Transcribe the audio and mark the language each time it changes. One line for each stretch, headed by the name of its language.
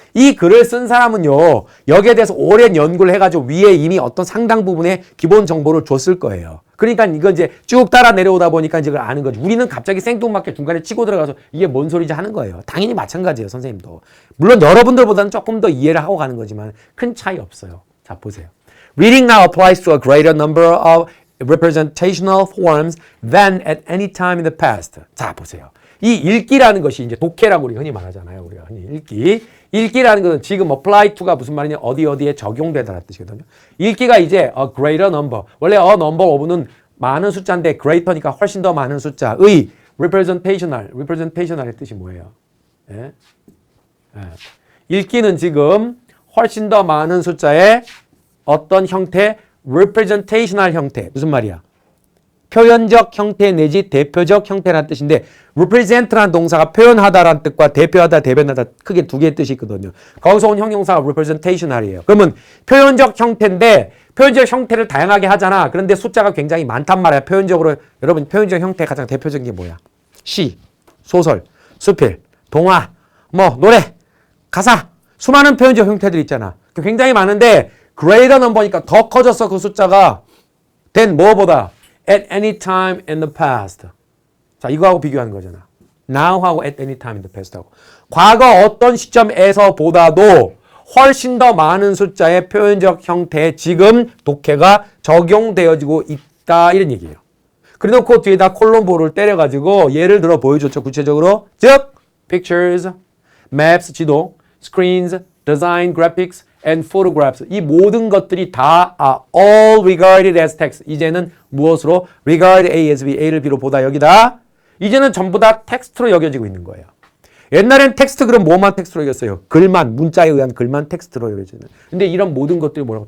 Korean: 이 글을 쓴 사람은요, 여기에 대해서 오랜 연구를 해가지고 위에 이미 어떤 상당 부분의 기본 정보를 줬을 거예요. 그러니까 이건 이제 쭉 따라 내려오다 보니까 이제 그걸 아는 거지. 우리는 갑자기 생뚱맞게 중간에 치고 들어가서 이게 뭔 소리인지 하는 거예요. 당연히 마찬가지예요, 선생님도. 물론 여러분들보다는 조금 더 이해를 하고 가는 거지만 큰 차이 없어요. 자, 보세요.
English: Reading now applies to a greater number of representational forms than at any time in the past.
Korean: 자, 보세요. 이 읽기라는 것이 이제 독해라고 우리 흔히 말하잖아요. 우리가 흔히 읽기. 읽기라는 것은 지금 apply to가 무슨 말이냐? 어디에 적용되다라는 뜻이거든요. 읽기가 이제
English: a greater number.
Korean: 원래
English: a number of
Korean: 는 많은 숫자인데 greater니까 훨씬 더 많은 숫자의 representational의 뜻이 뭐예요? 예? 예. 읽기는 지금 훨씬 더 많은 숫자의 어떤 형태? representational 형태. 무슨 말이야? 표현적 형태 내지 대표적 형태라는 뜻인데 represent라는 동사가 표현하다라는 뜻과 대표하다, 대변하다 크게 두 개의 뜻이 있거든요. 거기서 온 형용사가 representational이에요. 그러면 표현적 형태인데 표현적 형태를 다양하게 하잖아. 그런데 숫자가 굉장히 많단 말이야. 표현적으로 여러분 표현적 형태 가장 대표적인 게 뭐야? 시, 소설, 수필, 동화, 뭐 노래, 가사 수많은 표현적 형태들이 있잖아. 굉장히 많은데 greater number니까 더 커졌어. 그 숫자가
English: than
Korean: 뭐보다
English: at any time in the past.
Korean: 자, 이거하고 비교하는 거잖아. now하고
English: at any time in the past
Korean: 하고. 과거 어떤 시점에서 보다도 훨씬 더 많은 숫자의 표현적 형태에 지금 독해가 적용되어지고 있다. 이런 얘기예요. 그래놓고 뒤에다 콜롬보를 때려가지고 예를 들어 보여줬죠. 구체적으로. 즉,
English: pictures, maps,
Korean: 지도,
English: screens, design, graphics, and photographs.
Korean: 이 모든 것들이 다
English: all regarded as text.
Korean: 이제는 무엇으로?
English: regard A as B,
Korean: A를 B로 보다 여기다 이제는 전부 다 텍스트로 여겨지고 있는 거예요. 옛날엔 텍스트 그럼 뭐만 텍스트로 여겼어요? 글만, 문자에 의한 글만 텍스트로 여겨지는. 근데 이런 모든 것들이 뭐라고?